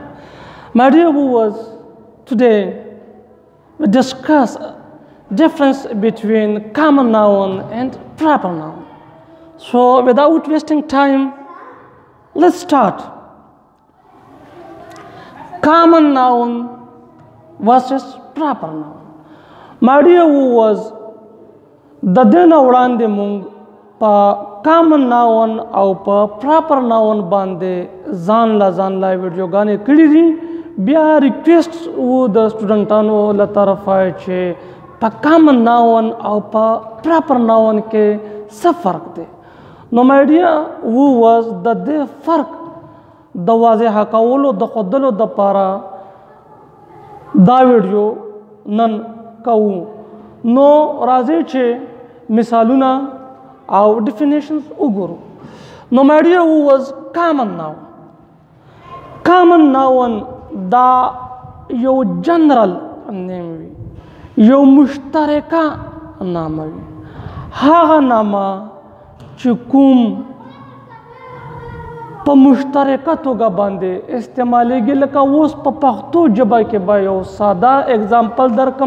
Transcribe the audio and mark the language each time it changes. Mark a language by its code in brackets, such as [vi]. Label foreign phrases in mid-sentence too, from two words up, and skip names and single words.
[en] My dear viewers, today we discuss difference between common noun and proper noun. So without wasting time, let's start. Common noun versus proper noun. My dear viewers, [ps] د دې نه وړاندې موږ په [en] common noun [ps] او په [en] proper noun [ps] باندې ځان لا ویډیوګانې کړي دي. بیا ریکویسټ و د سټوډنټانو له طرفه چې په [en] common noun [ps] او په [en] proper noun [ps] کې څه فرق دی. [en] نو my dear viewers, [ps] د دې فرق د واضحه کولو د ښودلو دپاره دا ویډیو نن کوو. نو راځئ چې مثالونه او ډیفینیشنز وګورو. نو [en] my dear viewers, common noun [ps] دا یو [en] general name [ps] وي، یو مشترکه نامه وي. هغه نامه چې کوم په مشترکه توګه باندې استعمالیږي، لکه اوس په پښتو ژبه کې به یو ساده اگزامپل درکم.